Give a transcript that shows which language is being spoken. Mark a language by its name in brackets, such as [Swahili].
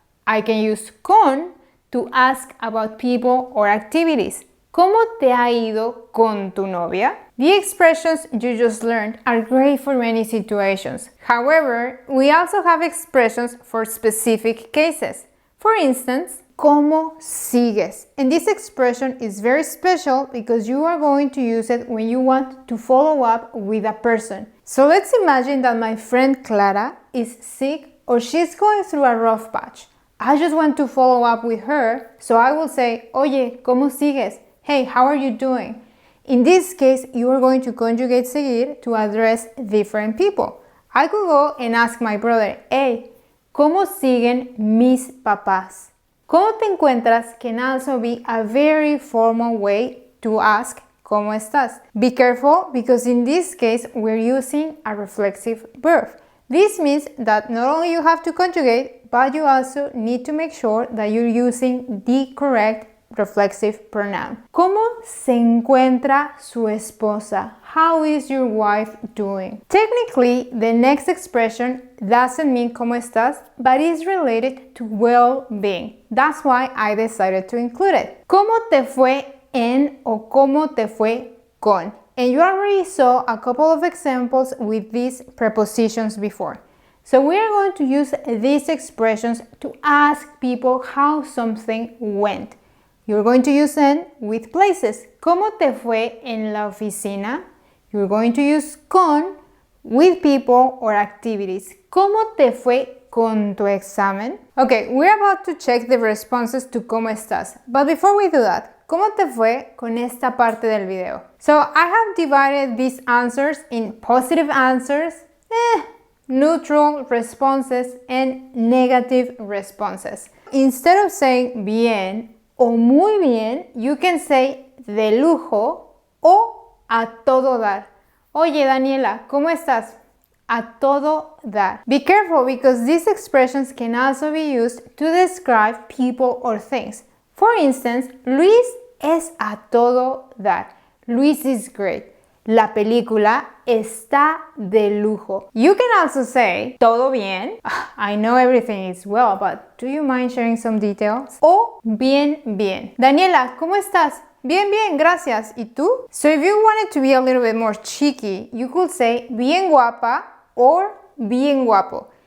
[English] I can use con to ask about people or activities. [Spanish] ¿Cómo te ha ido con tu novia? [English] The expressions you just learned are great for many situations. However, we also have expressions for specific cases. For instance, [Spanish] ¿Cómo sigues? [English] And this expression is very special because you are going to use it when you want to follow up with a person. So let's imagine that my friend Clara is sick or she's going through a rough patch. I just want to follow up with her, so I will say, [Spanish] Oye, ¿cómo sigues? [English] Hey, how are you doing? In this case, you are going to conjugate seguir to address different people. I could go and ask my brother, Hey, [Spanish] ¿cómo siguen mis papás? ¿Cómo te encuentras [English] can also be a very formal way to ask [Spanish] ¿Cómo estás? [English] Be careful because in this case we're using a reflexive verb. This means that not only you have to conjugate, but you also need to make sure that you're using the correct reflexive pronoun. [Spanish] ¿Cómo se encuentra su esposa? [English] How is your wife doing? Technically, the next expression doesn't mean [Spanish] ¿Cómo estás?, [English] but is related to well-being. That's why I decided to include it. [Spanish] ¿Cómo te fue en o cómo te fue con? [English] And you already saw a couple of examples with these prepositions before. So we are going to use these expressions to ask people how something went. You're going to use them with places. [Spanish] ¿Cómo te fue en la oficina? [English] You're going to use con with people or activities. [Spanish] ¿Cómo te fue con tu examen? [English] Okay, we're about to check the responses to [Spanish] ¿Cómo estás? [English] But before we do that, [Spanish] ¿cómo te fue con esta parte del video? [English] So I have divided these answers in positive answers, neutral responses, and negative responses. Instead of saying [Spanish] bien o muy bien, [English] you can say [Spanish] de lujo o a todo dar. Oye, Daniela, ¿cómo estás? A todo dar. [English] Be careful because these expressions can also be used to describe people or things. [Spanish] For instance, Luis es a todo dar. [English] Luis is great. [Spanish] La película está de lujo. [English] You can also say, [Spanish] todo bien. [English] I know everything is well, but do you mind sharing some details? [Spanish] O bien, bien. Daniela, ¿cómo estás? Bien, bien, gracias. ¿Y tú? [English] So if you wanted to be a little bit more cheeky, you could say [Spanish] bien guapa [English] or [Spanish] bien guapo.